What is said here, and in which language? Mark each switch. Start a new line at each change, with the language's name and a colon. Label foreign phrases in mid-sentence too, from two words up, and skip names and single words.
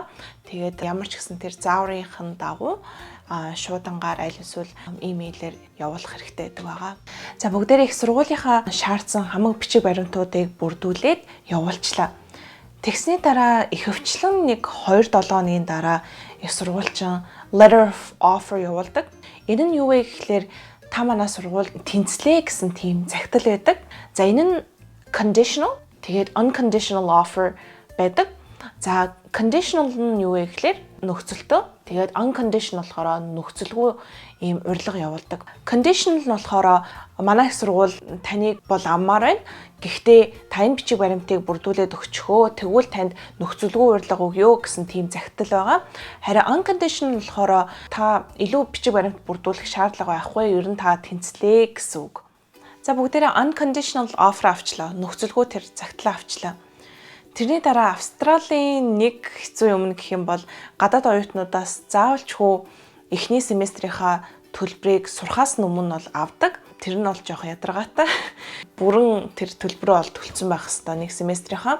Mongolian: Тэгээд ямар ч гэсэн тэр зааврынхын дагуу шуудангаар аль эсвэл имэйлээр явуулах хэрэгтэй байдаг байгаа. За бүгдээрээ их сургуулийнхаа шаардсан хамаг бичиг баримтуудыг бүрдүүлээд явуулчлаа. Тэгсний дараа ихэвчлэн нэг 2-7 хоногийн дараа их сургуульчин
English: letter of offer
Mongolian: явуулдаг. Энэ нь юу вэ гэхээр та манай сургууль тэнцлээ гэсэн тийм захидал байдаг. За энэ нь conditional, тэгээд
English: unconditional offer
Mongolian: байдаг. За conditional нь юу вэ гэхээр нөхцөлтөө. Тэгээд unconditional болохоор нөхцөлгүй ийм урилга явуулдаг. Conditional нь болохоор манай их сургууль таныг бол аммаар байна. Гэхдээ та энэ бичиг баримтыг бүрдүүлээд өгчихөө. Тэгвэл танд нөхцөлгүй урилга өгье гэсэн тийм захидал байгаа. Харин unconditional болохоор та илүү бичиг баримт бүрдүүлэх шаардлага байхгүй. Ер нь та тэнцлээ гэсэн үг. За бүгдээрээ
English: unconditional offer
Mongolian: авчлаа. Нөхцөлгүй тэр захидлаа авчлаа. Тэрний дараа Австралийн нэг хэцүү юм гэх юм бол гадаад оюутнуудаас заавалчгүй эхний семестрийнхаа төлбөрийг сурахаас өмнө бол авдаг. Тэр нь бол жоох ядаргаатай. Бүрэн тэр төлбөрөө бол төлсөн байх хэвээр нэг семестрийнхаа.